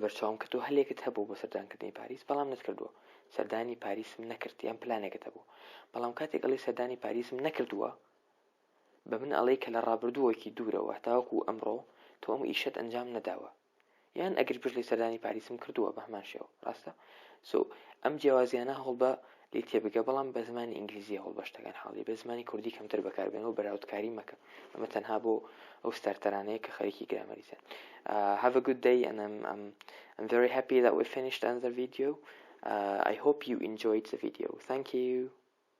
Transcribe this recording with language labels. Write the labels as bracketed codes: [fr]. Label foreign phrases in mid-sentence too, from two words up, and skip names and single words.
[ckb] بەرچاوم کە تۆ هەلێکت هەبوو بۆ سەردانکردنی پاریس بەڵام نەتکردووە سەردانی پاریسم نەکرد یان پلانێکت هەبوو بەڵام کاتێک ئەڵێ سەردانی پاریسم نەکردووە بە من ئەڵێ کە لە ڕابردووەکی دوورەوە تاوەکو ئەمڕۆ تۆ ئەم ئیشت ئەنجام نەداوە یان ئەگەر پشت لێ سەردانی پاریسم کردووە بە هەمان شێوە ڕاستە ئەم جیاوازیانە هەڵبە لی تێبگە بەڵام بە زمانی ئینگلیزی هەڵبە شتەکان حاڵی بە زمانی کوردی کەمتر بەکاربێنەوە بەراوردکاری مەکە ئەمە تەنها بۆ ئەو ستارتەرانەیە کە خەریکی گرامەریزن. [en] Have a good day and I'm very happy that we finished another video. I hope you enjoyed the video. Thank you.